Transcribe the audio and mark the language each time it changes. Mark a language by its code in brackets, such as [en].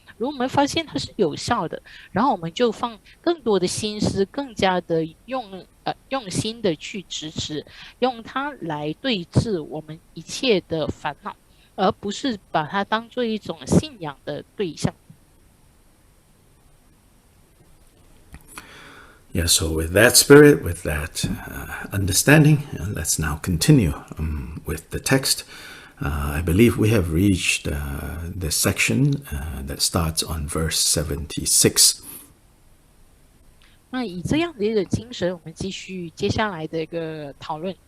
[zh] 如果我们发现它是有效的，然后我们就放更多的心思，更加的用心的去支持，用它来对治我们一切的烦恼，而不是把它当做一种信仰的对象。 [en] Yeah, so with that spirit, with that understanding, let's now continue with the text. I believe we have reached the section that starts on verse 76. [zh] 那以这样的一个精神，我们继续接下来的一个讨论。